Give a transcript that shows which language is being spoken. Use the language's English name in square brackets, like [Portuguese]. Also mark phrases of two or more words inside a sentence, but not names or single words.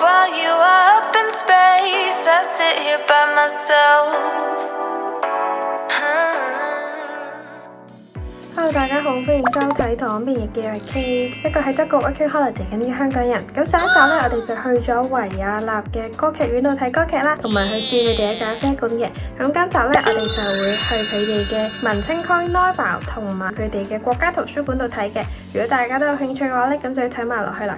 [English] you are up in space. I sit here by myself. [Cantonese] Hello，大家好，歡迎收睇《唐便譯嘅 Kate》，一個喺德國 [English] working holiday [Cantonese] 緊嘅香港人。咁上一集呢，我哋就去咗維也納嘅歌劇院度睇歌劇啦，同埋去試佢哋嘅咖啡館嘅。咁今集呢，我哋就會去佢哋嘅文青區 Neubau 同埋佢哋嘅國家圖書館度睇嘅。如果大家都有興趣嘅話呢，咁就要睇埋落去啦。